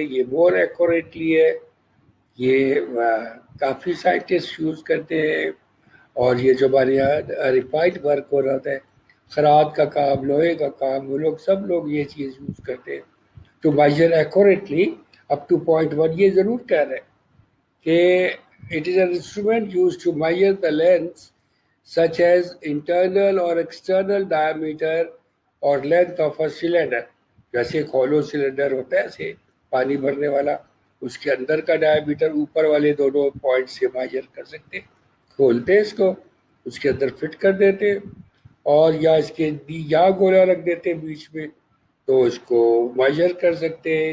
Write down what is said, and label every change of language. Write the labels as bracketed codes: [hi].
[ur] یہ مور ایکوریٹلی ہے. یہ کافی سائنٹسٹ یوز کرتے ہیں. اور یہ جو ہمارے یہاں ریفائنڈ ورک ہو رہا ہے، خرات کا کام، لوہے کا کام، وہ لوگ سب لوگ یہ چیز یوز کرتے ہیں [en] To measure accurately up to 0.1. [ur] یہ ضرور کہہ رہے ہیں کہ [en] it is an instrument used to measure the lengths such as internal or external diameter or length of a cylinder. [ur] جیسے ایک ہولو سلنڈر ہوتا ہے ایسے پانی بھرنے والا، اس کے اندر کا ڈائمیٹر اوپر والے دونوں پوائنٹ سے میجر کر سکتے ہیں. کھولتے اس کو، اس کے اندر فٹ کر دیتے، اور یا اس کے یا گولا رکھ دیتے بیچ میں، تو اس کو میجر کر سکتے ہیں.